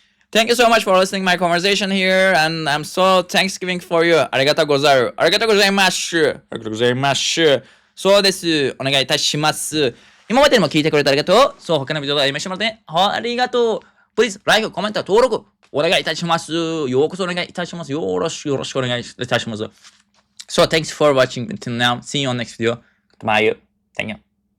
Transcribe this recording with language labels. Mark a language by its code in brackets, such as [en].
[en] Thank you so much for listening my conversation here, and I'm so thanksgiving for you. [ja] ありがとうございます。ありがとうございます。ありがとうございます。そうです。お願いいたします。今までにも聞いてくれてありがとう。そう、他のビデオがありましたので、ありがとう。 Please, like, コメント、登録、お願いいたします。ようこそお願いいたします。よろしくお願いいたします。 [en] So, thanks for watching until now. See you on next video. Goodbye. Thank you.